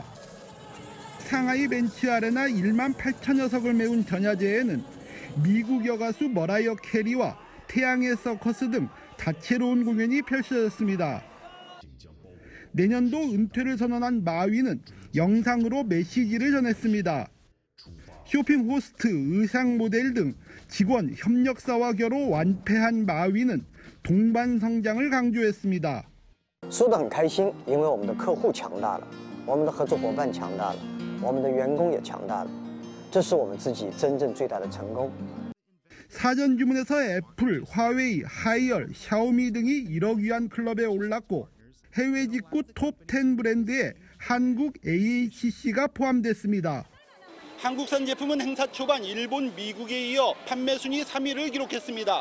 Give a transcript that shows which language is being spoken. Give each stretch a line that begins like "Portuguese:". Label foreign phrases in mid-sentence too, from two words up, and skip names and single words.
Korean: 상하이 벤츠 아레나 1만 8천 녀석을 메운 전야제에는 미국 여가수 머라이어 캐리와 태양의 서커스 등 다채로운 공연이 펼쳐졌습니다. 내년도 은퇴를 선언한 마윈은 영상으로 메시지를 전했습니다. 쇼핑 호스트, 의상 모델 등 직원, 협력사와 겨루 완패한 마윈은 동반 성장을 강조했습니다.
Chinese: 说得很开心，因为我们的客户强大了，我们的合作伙伴强大了，我们的员工也强大了，这是我们自己真正最大的成功。
Korean: 사전 주문에서 애플, 화웨이, 하이얼, 샤오미 등이 1억 위안 클럽에 올랐고 해외 직구 톱10 브랜드에 한국 AHC가 포함됐습니다. 한국산 제품은 행사 초반 일본, 미국에 이어 판매 순위 3위를 기록했습니다.